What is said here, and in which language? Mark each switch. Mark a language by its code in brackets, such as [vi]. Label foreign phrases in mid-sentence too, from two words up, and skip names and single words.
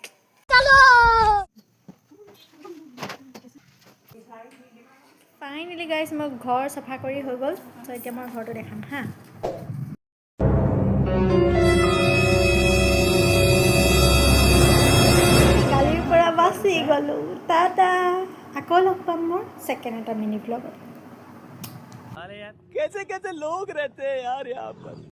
[en] finally guys [as] মই ঘৰ চাফা কৰি হৈ গ'ল। চ' এতিয়া মই ঘৰটো দেখাম হা। কালিৰ পৰা বাচি গ'লোঁ টাটা। আকৌ লগ পাম মোৰ ছেকেণ্ড এটা মিনি ব্লগত। [hi] कैसे कैसे लोग रहते हैं यार यहाँ पर।